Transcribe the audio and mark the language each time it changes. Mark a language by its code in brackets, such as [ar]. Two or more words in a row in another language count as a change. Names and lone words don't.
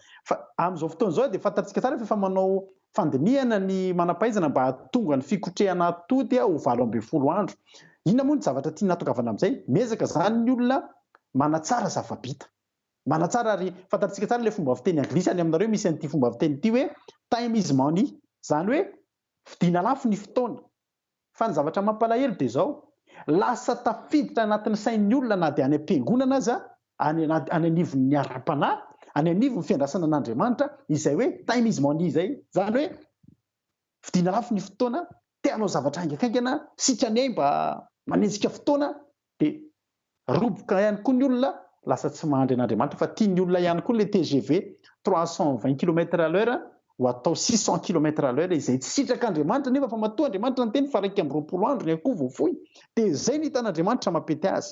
[mg] Fa amin'izao fotoana izao dia fantatsika tsara fa efa manao fandinihana ny manam-pahaizana mba hahatonga ny fikotrehana atody ho 20 andro. Inona moa ny zavatra tiana hatongavana amin'izay? Miezaka zany ny olona manatsara zava-bita. Manatsara ary fantatsika tsara ilay fomba fiteny anglisy any aminareo misy an'ity fomba fiteny ity hoe [en] time is money, [mg] zany hoe vidiana lafo ny fotoana. Fa ny zavatra mampalahelo dia izao lasa tafiditra anatin'ny sain'ny olona na dia any am-piangonana azy any anivon'ny ara-panahy any anivon'ny fiandrasana an'Andriamanitra izay hoe [en] time is money [mg] izay. Zany hoe vidiana lafo ny fotoana, te hanao zavatra haingakaingana sitrany mba manenjika fotoana dia roboka ihany koa ny olona lasa tsy mahandry an'Andriamanitra fa tian'ny olona ihany koa le TGV 320 km/h ho atao 600 km/h izay tsy sitrak'Andriamanitra nefa fa matoa Andriamanitra ny teny fa 220 andro ny akoho vao fohy dia izay ny hitan'Andriamanitra mampety azy.